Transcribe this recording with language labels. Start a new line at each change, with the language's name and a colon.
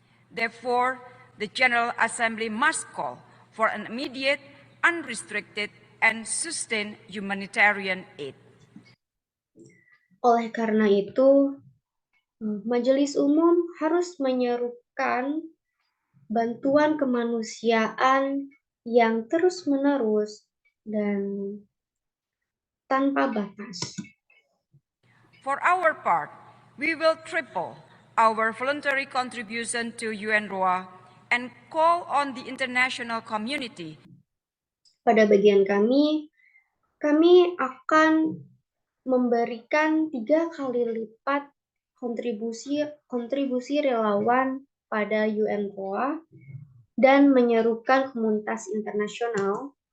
English: Therefore, the General Assembly must call for an immediate, unrestricted, and sustained humanitarian aid.
Indonesian: Oleh karena itu, Majelis Umum harus menyerukan bantuan kemanusiaan yang terus-menerus dan tanpa batas.
English: For our part, we will triple our voluntary contribution to UNRWA and call on the international community.
Indonesian: Pada bagian kami akan memberikan 3 kali lipat kontribusi relawan pada UNRWA dan menyerukan komunitas internasional